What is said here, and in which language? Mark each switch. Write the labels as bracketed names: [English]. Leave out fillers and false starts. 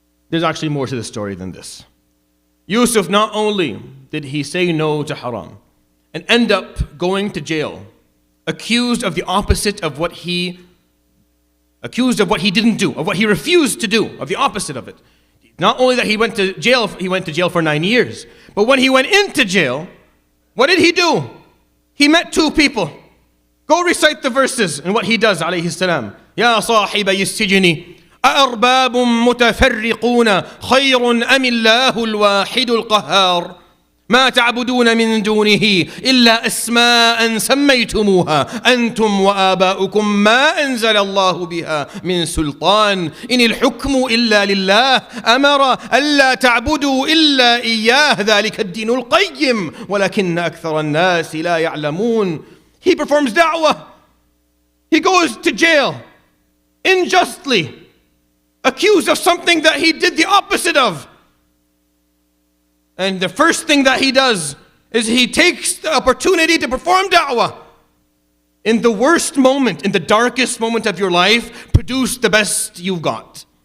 [English] There's actually more to the story than this. Yusuf, not only did he say no to haram and end up going to jail, accused of the opposite of what he didn't do, of what he refused to do, of the opposite of it. Not only that he went to jail for 9 years, but when he went into jail, what did he do? He met 2 people. Go recite the verses and what he does, alayhi salam. [Arabic] يا صاحبي السجن أأرباب متفرقون خير أم الله الواحد القهار ما تعبدون من دونه إلا أسماء سميتموها أنتم وآباؤكم ما أنزل الله بها من سلطان إن الحكم إلا لله أمر ألا تعبدوا إلا إياه ذلك الدين القيم ولكن أكثر الناس لا يعلمون. [English] He performs da'wah. He goes to jail unjustly, accused of something that he did the opposite of. And the first thing that he does is he takes the opportunity to perform da'wah. In the worst moment, in the darkest moment of your life, produce the best you've got.